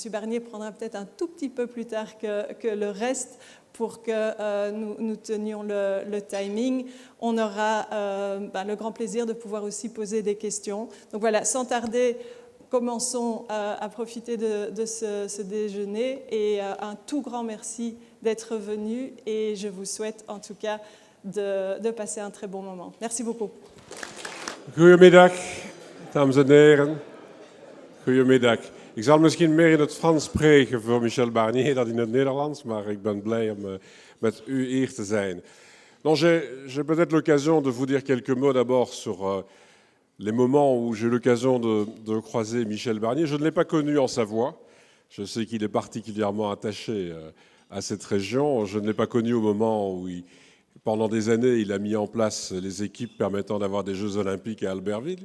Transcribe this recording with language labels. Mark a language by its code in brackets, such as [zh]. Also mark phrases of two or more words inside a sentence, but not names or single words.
[fr] Barnier prendra peut-être un tout petit peu plus tard que le reste, pour que nous tenions le timing, on aura le grand plaisir de pouvoir aussi poser des questions. Donc voilà, sans tarder, commençons à profiter de ce déjeuner, et un tout grand merci d'être venu, et je vous souhaite en tout cas de passer un très bon moment. Merci beaucoup. [nl] Goedemiddag, dames en heren. Goedemiddag. Ik zal misschien meer in het Frans spreken voor Michel Barnier dan in het Nederlands, maar ik ben blij om met u hier te zijn. [fr] Non, j'ai peut-être l'occasion de vous dire quelques mots d'abord sur les moments où j'ai eu l'occasion de croiser Michel Barnier. Je ne l'ai pas connu en Savoie. Je sais qu'il est particulièrement attaché à cette région. Je ne l'ai pas connu au moment où, pendant des années, il a mis en place les équipes permettant d'avoir des Jeux Olympiques à Albertville.